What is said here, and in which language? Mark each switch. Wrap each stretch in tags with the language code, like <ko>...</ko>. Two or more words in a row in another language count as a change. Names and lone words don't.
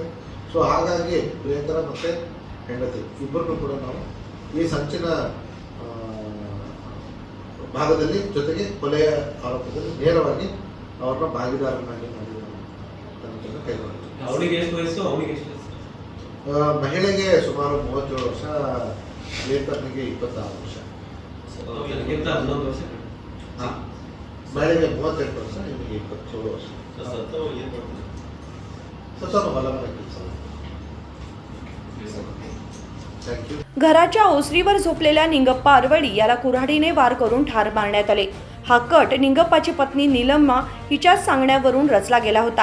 <kn>ಸೊ ಹಾಗಾಗಿ ಪ್ರಿಯಕರ ಮತ್ತು ಹೆಂಡತಿ ಇಬ್ಬರನ್ನು ಕೂಡ ನಾವು ಈ ಸಂಚಿನ ಭಾಗದಲ್ಲಿ ಜೊತೆಗೆ ಕೊಲೆಯ ಆರೋಪದಲ್ಲಿ ನೇರವಾಗಿ ಅವ್ರನ್ನ ಭಾಗಿದಾರನಾಗಿ ಮಾಡಿ ತನಿಖೆಯನ್ನು ಕೈಗೊಂಡಿದ್ದೀವಿ. ಅವಳಿಗೆ ಎಷ್ಟು ವಯಸ್ಸು, ಅವನಿಗೆ ಎಷ್ಟು ವಯಸ್ಸು? ಮಹಿಳೆಗೆ ಸುಮಾರು 37 ವರ್ಷ, ಪ್ರಿಯಕರನಿಗೆ 26 ವರ್ಷ. ನನಗಿಂತ 11 ವರ್ಷ. ಹಾಂ, ಮಹಿಳೆಗೆ 38 ವರ್ಷ, ಇವನಿಗೆ 27 ವರ್ಷ.</kn> <mr>स्वतः मला थँक्यू. घराच्या ओसरीवर झोपलेल्या निंगप्पा अरवळी याला कुऱ्हाडीने वार करून ठार मारण्यात आले. हा कट निंगप्पाची पत्नी नीलम्मा हिच्याच सांगण्यावरून रचला गेला होता.</mr>